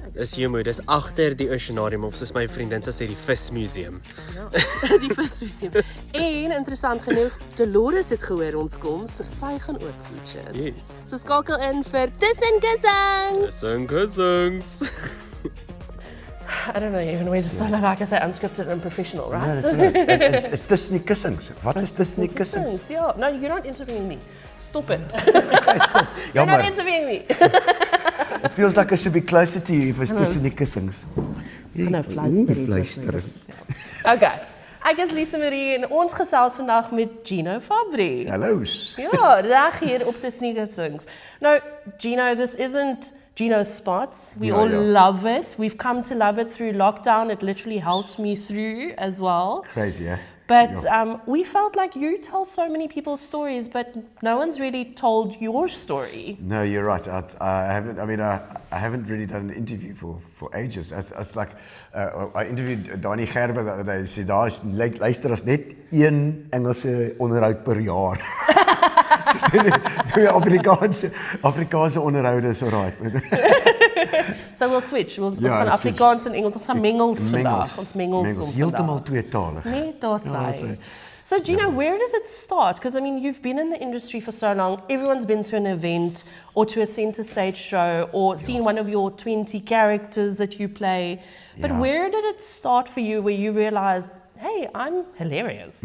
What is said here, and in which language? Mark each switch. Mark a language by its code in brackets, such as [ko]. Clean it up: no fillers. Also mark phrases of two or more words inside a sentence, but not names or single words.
[af] Dis Humoed, dis agter die Oceanarium of soos my vriendin sê die Vis Museum. Ja. Die vismuseum. En interessant genoeg, Dolores het gehoor ons kom, so sy gaan ook feature. [en] Yes. [af] So skakel in vir Tussen Kussings. Kussings. [en] I don't know even where to start. Like I say, unscripted and professional, right? No, it's tussen die kussings. [af] Wat is tussen die kussings? [en] Yeah. No, you're not interviewing me. Stop it. [af] Ja, [en] You're not [af] maar [en] interviewing me. it feels like I should be closer to you if it's tussen die kussings. [af] Nou fluister. Okay. Ek is Lisa Marie en ons gesels vandag met Gino Fabry. Hallo's. Ja, reg hier op Tussen die Kussings. [en] Now, Gino, this isn't Gino's spot. We all love it. We've come to love it through lockdown. It literally helped me through as well. Crazy, yeah? But we felt like you tell so many people's stories, but no one's really told your story. No, you're right. I haven't. I mean, I haven't really done an interview for ages. It's like I interviewed Donnie Gerber the other day. He said, [af] luister as net een Engelse onderhoud per jaar. Die Afrikaanse onderhoude is alright. [en] So we'll switch. Ons [af] Ja, gaan switch. Afrikaans en Engels. Ons gaan mengels vandag. Ons mengels Heeltemal tweetalig. Net daar Ja, sê. [en] So Gino, where did it start? Because I mean, you've been in the industry for so long. Everyone's been to an event or to a center stage show or seen one of your 20 characters that you play. But Yeah. where did it start for you where you realized, hey, I'm hilarious?